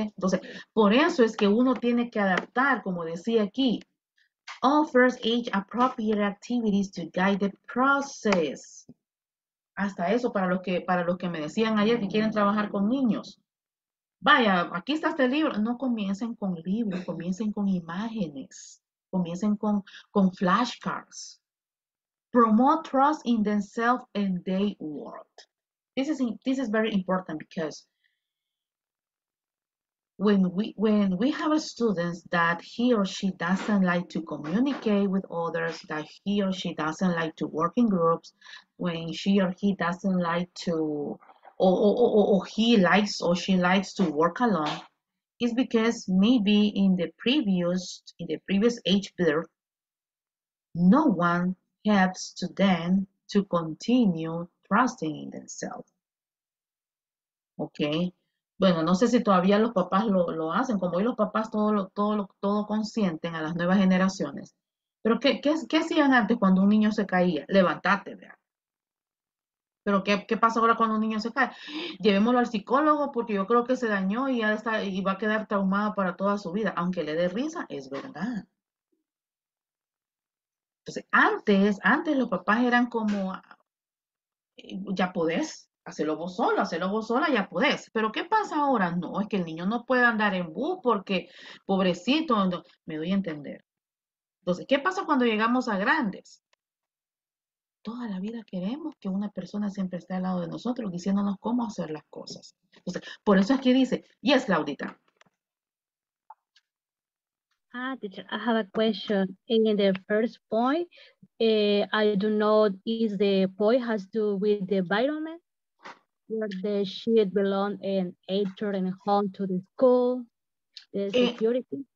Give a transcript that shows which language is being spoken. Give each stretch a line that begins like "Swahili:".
Spanish: Entonces, por eso es que uno tiene que adaptar, como decía aquí,
English: offers age appropriate activities to guide the process.
Spanish: Hasta eso para los que me decían ayer que quieren trabajar con niños. Vaya, aquí está este libro. No comiencen con libros, comiencen con imágenes, comiencen con flashcards.
English: Promote trust in themselves and their world. This is very important because when we have a students that he or she doesn't like to communicate with others, that he or she doesn't like to work in groups, when she or he doesn't like to, or he likes or she likes to work alone, is because maybe in the previous age group, no one helps to them to continue trusting in themselves. ¿Ok?
Spanish: Bueno, no sé si todavía los papás lo hacen, como hoy los papás todo consienten a las nuevas generaciones. Pero ¿qué hacían antes cuando un niño se caía? Levantate, ¿verdad? Pero ¿qué pasa ahora cuando un niño se cae? Llevémoslo al psicólogo porque yo creo que se dañó y va a quedar traumado para toda su vida. Aunque le dé risa, es verdad. Entonces, antes los papás eran como, ya podés, hacerlo vos sola, ya podés. Pero ¿qué pasa ahora? No, es que el niño no puede andar en bus porque, pobrecito, no, me doy a entender. Entonces, ¿qué pasa cuando llegamos a grandes? Toda la vida queremos que una persona siempre esté al lado de nosotros diciéndonos cómo hacer las cosas. Entonces, por eso es que dice, yes, Claudita.
English: Teacher, I have a question. In the first point, I do not is the point has to do with the environment, where the sheet belong and enter and home to the school, the security.